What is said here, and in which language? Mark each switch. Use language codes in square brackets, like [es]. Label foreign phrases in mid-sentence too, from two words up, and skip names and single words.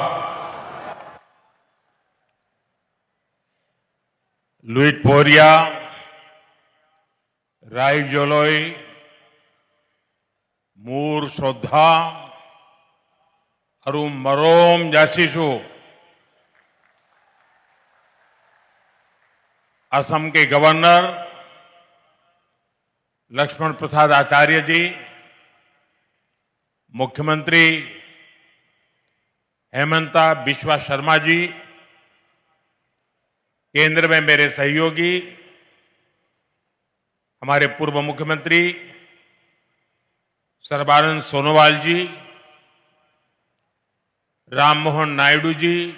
[as] লুইত পহৰীয়া ৰাইজলৈ মোৰ শ্ৰদ্ধা আৰু মৰম যাচিছো। [hi] असम के गवर्नर लक्ष्मण प्रसाद आचार्य जी, मुख्यमंत्री हेमंता बिश्वा शर्मा जी, केंद्र में मेरे सहयोगी हमारे पूर्व मुख्यमंत्री सर्बानंद सोनोवाल जी, राम मोहन नायडू जी,